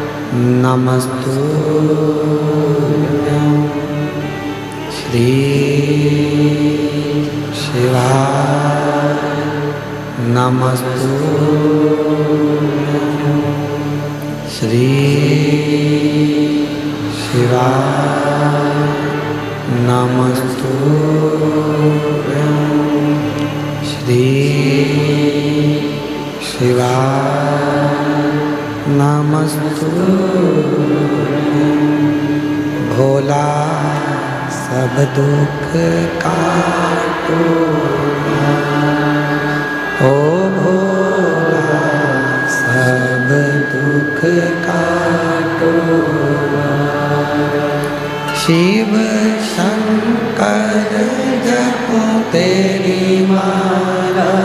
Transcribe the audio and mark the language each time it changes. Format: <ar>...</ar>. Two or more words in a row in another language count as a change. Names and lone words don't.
<sa>नमस्तुभ्यं श्री शिवाय नमस्तुभ्यं श्री शिवाय नमस्तुभ्यं श्री शिवाय नमस्तुभ्यं।</sa> <hi>नमस्तु भोला सब दुख काटो ओ भोला सब दुख काटो शिव शंकर जपो तेरी माला</hi>